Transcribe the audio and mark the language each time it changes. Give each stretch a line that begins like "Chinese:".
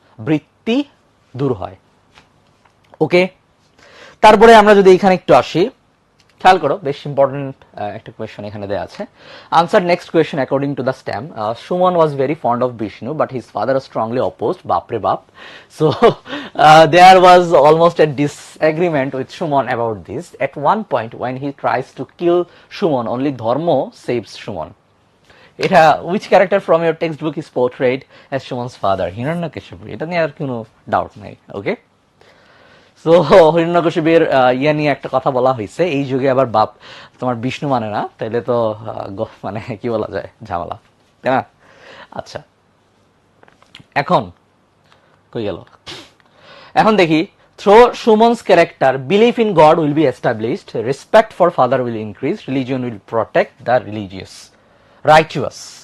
Bangla: বৃত্তি দূর হয়। ওকে, তারপরে আমরা যদি এখানে একটু আসি, খেয়াল করো, বেশ ইম্পর্টেন্ট একটা কোয়েশ্চেন এখানে দেওয়া আছে।
English: answer next question according to the stem, Suman was very fond of Vishnu but his father strongly opposed,
Bangla: বাপরে বাপ।
English: So there was almost a disagreement with Shumon about this. At one point when he tries to kill Shumon, only Dharma saves Shumon. এটা which character from your textbook is portrayed as Shumon's father?
Bangla: Hiranyakashipu, এটা নিয়ে আর কোনো doubt নাই। ওকে, so হিরণ্যকশিপুর ইয়ে নিয়ে একটা কথা বলা হয়েছে, এই যুগে আবার বাপ তোমার বিষ্ণু মানে না, তাইলে তো মানে কি বলা যায়, ঝামেলা, তাই না? আচ্ছা, এখন কই গেল, এখন দেখি,
English: Through Suman's character belief in god will be established, respect for father will increase, religion will protect the religious, righteous.